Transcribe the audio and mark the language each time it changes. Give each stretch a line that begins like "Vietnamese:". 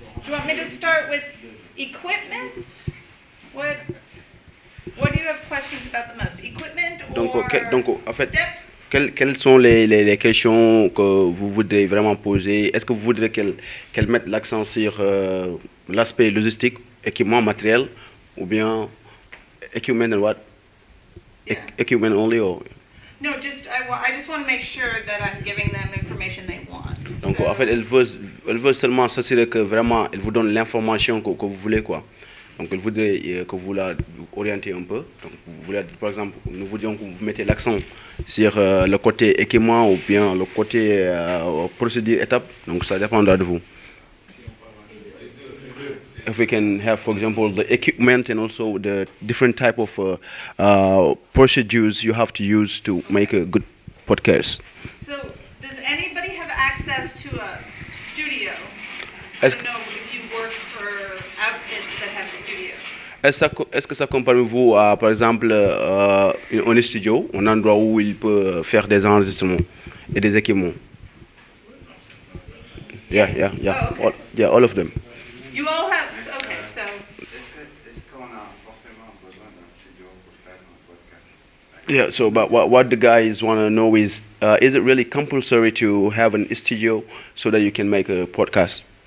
English: Do you want me to start with equipment? What do you have questions about the most? Equipment or
French: en fait,
English: steps?
French: quelles sont les questions que vous voudrez vraiment poser? Est-ce que vous voudrez qu'elle mette l'accent sur l'aspect logistique, équipement, matériel, ou bien
English: equipment and what? Equipment only or? No, I just want to make sure that I'm giving them information they want.
French: Donc en fait, elle veut seulement s'assurer que vraiment elle vous donne l'information que vous voulez, quoi. Donc elle voudrait que vous la orientez un peu. Donc vous voulez, par exemple, nous vous disons que vous mettez l'accent sur le côté équipement ou bien le côté procédure étape. Donc ça dépendra de vous.
English: If we can have, for example, the equipment and also the different type of procedures you have to use to make a good podcast. So, does anybody have access to a studio? I don't know if you work for outfits that have studios.
French: Est-ce que ça compte parmi vous, par exemple, un studio, un endroit où il peut faire des enregistrements et des équipements?
English: Yeah. Oh, okay. All of them. You all have, okay, so.
French: Est-ce qu'on a forcément besoin d'un studio pour faire un podcast?
English: Yeah, so but what the guys want to know is it really compulsory to have an studio so that you can make a podcast?